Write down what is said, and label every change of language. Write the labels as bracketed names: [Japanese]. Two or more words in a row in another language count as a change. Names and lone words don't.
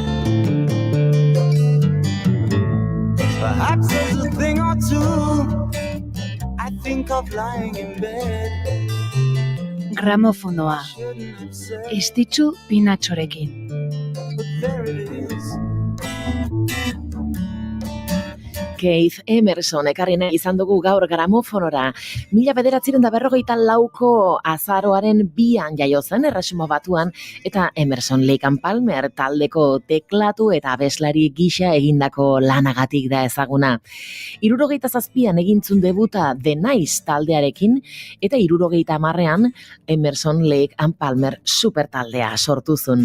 [English] Perhaps there's a thing or two I think of lying in bed. [Basque] Gramofonoa. Estitzu Pinatxorekin. [English] But there it is. [Basque] Keith Emerson ekarri nahi izan dugu gaur gramofonora. 1954ko azaroaren 2an jaio zen Erresuma Batuan eta Emerson Lake and Palmer taldeko teklatu eta abeslari gisa egindako lanagatik da ezaguna. 77an egintzun debuta The Nice taldearekin eta 70an Emerson Lake and Palmer super taldea sortuzun.